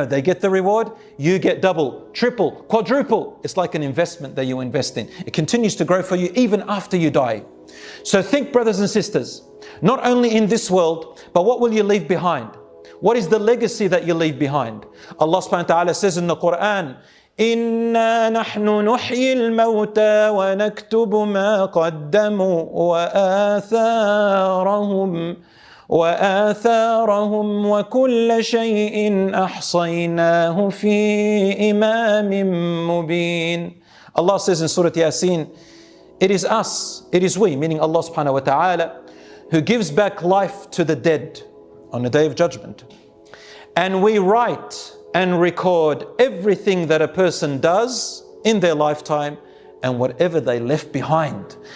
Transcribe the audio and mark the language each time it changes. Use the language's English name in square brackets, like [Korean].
[English] No, they get the reward, you get double, triple, quadruple. It's like an investment that you invest in. It continues to grow for you even after you die. So think, brothers and sisters, not only in this world, but what will you leave behind? What is the legacy that you leave behind? Allah subhanahu wa ta'ala says in the Quran, [Arabic] إِنَّا نَحْنُ نُحْيِي الْمَوْتَى وَنَكْتُبُ مَا قَدَّمُوا وَآثَارَهُمْ وَكُلَّ شَيْءٍ أَحْصَيْنَاهُ فِي إِمَامٍ مُبِينٍ. [English] Allah says in Surah Yasin, it is us, it is we, meaning Allah subhanahu wa ta'ala, who gives back life to the dead on the day of judgment. And we write and record everything that a person does in their lifetime and whatever they left behind.